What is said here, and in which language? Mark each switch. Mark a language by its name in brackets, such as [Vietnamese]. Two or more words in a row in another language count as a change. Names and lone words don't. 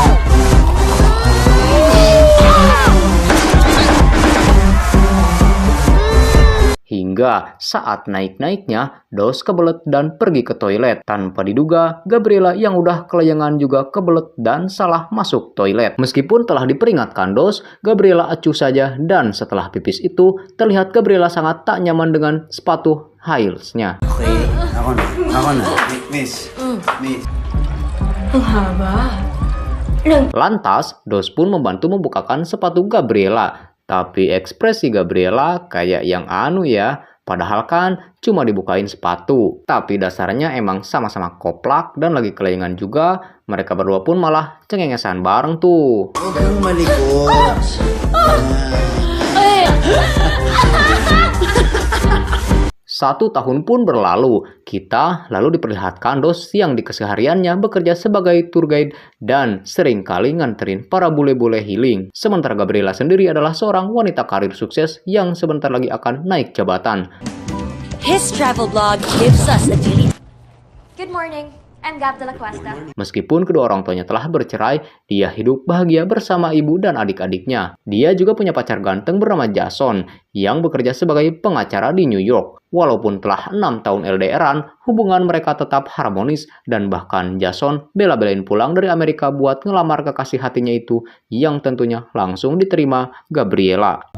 [Indonesian] Hingga saat naik-naiknya, Dos kebelet dan pergi ke toilet. Tanpa diduga, Gabriela yang udah kelayangan juga kebelet dan salah masuk toilet. Meskipun telah diperingatkan Dos, Gabriela acuh saja dan setelah pipis itu, terlihat Gabriela sangat tak nyaman dengan sepatu [English] high heels- [Indonesian] nya. [Filipino] Okay, ako na. Miss. Ang haba. [Indonesian] Lantas, Dos pun membantu membukakan sepatu Gabriela. Tapi ekspresi Gabriela kayak yang anu ya, padahal kan cuma dibukain sepatu. Tapi dasarnya emang sama-sama koplak dan lagi kelayangan juga. Mereka berdua pun malah cengengesan bareng tuh. [Filipino] Huwag kang malikot. [Indonesian] 1 tahun pun berlalu, kita lalu diperlihatkan Dos yang di kesehariannya bekerja sebagai [English] tour guide [Indonesian] dan seringkali nganterin para bule-bule healing. Sementara Gabriela sendiri adalah seorang wanita karir sukses yang sebentar lagi akan naik jabatan. [English] His travel blog gives us a daily. Good morning. I'm Gab de la Cuesta. [Indonesian] Meskipun kedua orang tuanya telah bercerai, dia hidup bahagia bersama ibu dan adik-adiknya. Dia juga punya pacar ganteng bernama Jason yang bekerja sebagai pengacara di New York. Walaupun telah 6 tahun LDRan, hubungan mereka tetap harmonis dan bahkan Jason bela-belain pulang dari Amerika buat ngelamar kekasih hatinya itu yang tentunya langsung diterima Gabriela.